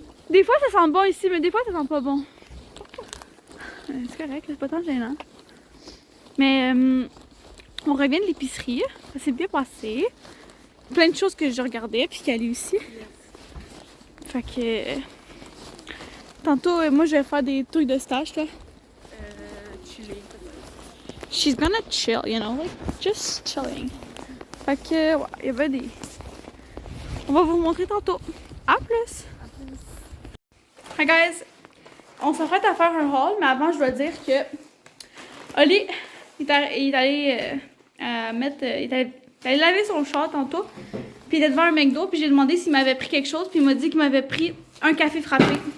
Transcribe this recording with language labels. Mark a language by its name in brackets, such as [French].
[French] Des fois, ça sent bon ici, mais des fois, ça sent pas bon. C'est correct, c'est pas tant gênant. Mais on revient de l'épicerie. Ça s'est bien passé. Plein de choses que je regardais, puis qu'elle est aussi. Fait que... Tantôt, moi, je vais faire des trucs de stage, là. Chiller. [English] She's gonna chill, you know, like, just chilling. [French] Fait que, ouais, il y avait des... On va vous montrer tantôt. À plus! [English] Hi guys! [French] On s'apprête à faire un haul, mais avant, je dois dire que... Oli, il est allé il est allé laver son char tantôt, puis il était devant un McDo, puis j'ai demandé s'il m'avait pris quelque chose, puis il m'a dit qu'il m'avait pris un café frappé.